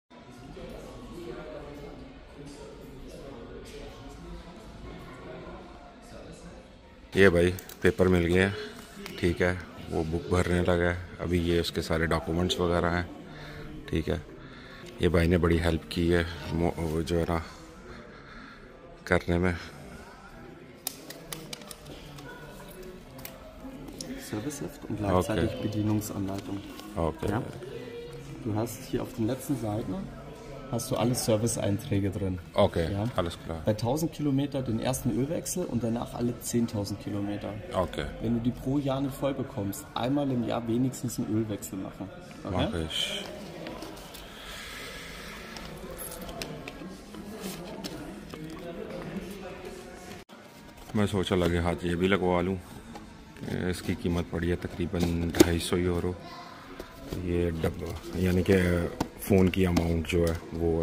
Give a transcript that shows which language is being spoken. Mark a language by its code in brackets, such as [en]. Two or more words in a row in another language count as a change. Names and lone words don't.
[hi] ये भाई पेपर मिल गए हैं, ठीक है। वो बुक भरने लगा है अभी, ये उसके सारे डॉक्यूमेंट्स वगैरह हैं, ठीक है। ये भाई ने बड़ी हेल्प की है वो जो है ना करने में। [de] Serviceheft und gleichzeitig Bedienungsanleitung. Okay. Ja? Du hast hier auf den letzten Seiten hast du alle Serviceeinträge drin. Okay, ja? alles klar. Bei 1000 Kilometer den ersten Ölwechsel und danach alle 10.000 Kilometer. Okay. Wenn du die pro Jahr nicht voll bekommst, einmal im Jahr wenigstens einen Ölwechsel machen. Okay? Mach ich. [hi] मैं सोचा लगे हाथ ये भी लगवा लूँ। इसकी कीमत पड़ी है तकरीबन 250 यूरो। ये डब्बा यानी कि फ़ोन की अमाउंट जो है वो है।